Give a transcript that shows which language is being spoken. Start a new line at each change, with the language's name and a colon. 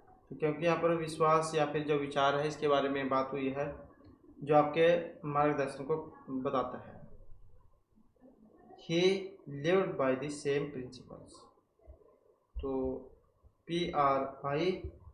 Hindi: तो क्योंकि यहाँ पर विश्वास या फिर जो विचार है इसके बारे में बात हुई है, जो आपके मार्गदर्शन को बताता है।
English: He lived by the same principles।
Hindi: तो PRINCIPLES।